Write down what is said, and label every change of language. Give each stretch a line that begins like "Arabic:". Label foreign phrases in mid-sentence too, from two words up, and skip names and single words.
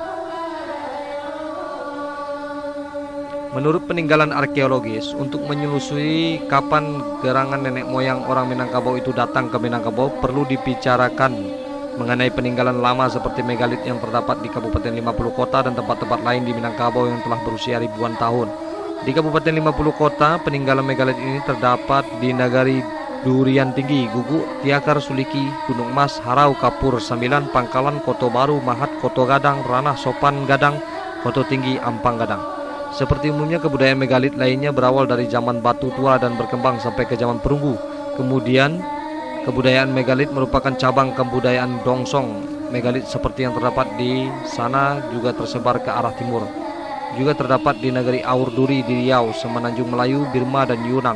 Indonesian: Menurut peninggalan arkeologis, untuk menyelusuri kapan gerangan nenek moyang orang Minangkabau itu datang ke Minangkabau, perlu dibicarakan mengenai peninggalan lama seperti megalit yang terdapat di Kabupaten 50 Kota dan tempat-tempat lain di Minangkabau yang telah berusia ribuan tahun. Di Kabupaten 50 Kota, peninggalan megalit ini terdapat di Nagari Durian Tinggi, Guguk, Tiakar, Suliki, Gunung Mas, Harau, Kapur, Sambilan, Pangkalan, Koto Baru, Mahat, Koto Gadang, Ranah, Sopan Gadang, Koto Tinggi, Ampang Gadang. Seperti umumnya kebudayaan megalit lainnya berawal dari zaman batu tua dan berkembang sampai ke zaman perunggu. Kemudian kebudayaan megalit merupakan cabang kebudayaan Dongsong. Megalit seperti yang terdapat di sana juga tersebar ke arah timur. Juga terdapat di negeri Aur Duri di Riau, Semenanjung Melayu, Birma, dan Yunan.